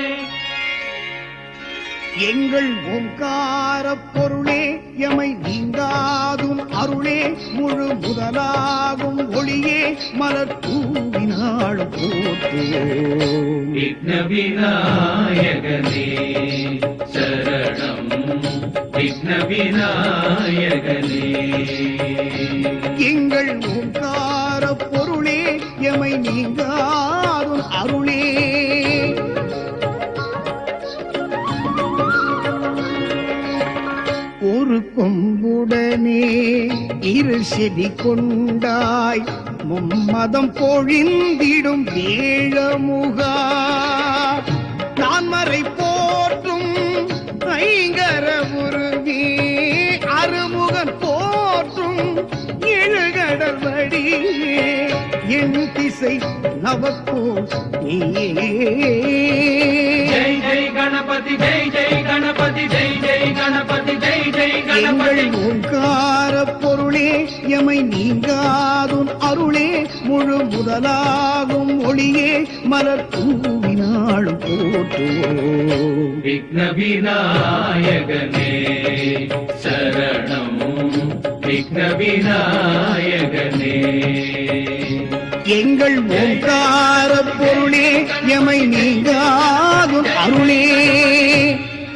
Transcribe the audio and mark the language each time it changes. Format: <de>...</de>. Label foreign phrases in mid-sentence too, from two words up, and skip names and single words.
<ta>எங்கள் ஓங்கார பொருளே எமை நீங்காதும் அருளே முழு முதலாகும் ஒளியே மலர் தூவினாள் போற்றுவோம். விக்ன விநாயகனே சரணம் விக்ன விநாயகனே. எங்கள் ஓங்கார பொருளே எமை நீங்காதும் அருளே ஒரு கொம்புடனே இரு செடி கொண்டாய் மும்மதம் பொழிந்திடும் வேழமுகா நான் மறை போற்றும் ஐங்கர உருவி அருமுகன் போற்றும் எழுகடல் வடிவே என் திசை நவக்கோ</ta> <sa>जय जय गणपति जय जय गणपति जय जय गणपति जय जय</sa> <ta>எங்கள் गणपति. ஓங்கார பொருளே எமை நீங்காதும் அருளே முழு முதலாகும் ஒளியே மலர் தூவினாள் போற்றுவோம். விக்ன விநாயகனே சரணம் விக்ன விநாயகனே. எங்கள் ஓங்கார பொருளே எமை நீங்காதும் அருளே</ta>